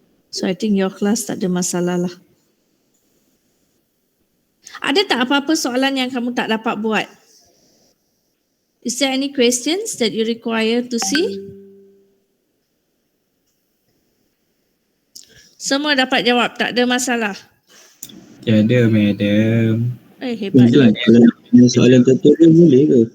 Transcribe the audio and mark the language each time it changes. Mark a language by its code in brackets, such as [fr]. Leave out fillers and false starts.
[en] So I think your class [ms] tak ada masalah lah. Ada tak apa-apa soalan yang kamu tak dapat buat? [en] Is there any questions that you require to see? [ms] Semua dapat jawab, tak ada masalah. Tiada Madam. Hebat. Soalan tutorial boleh ke?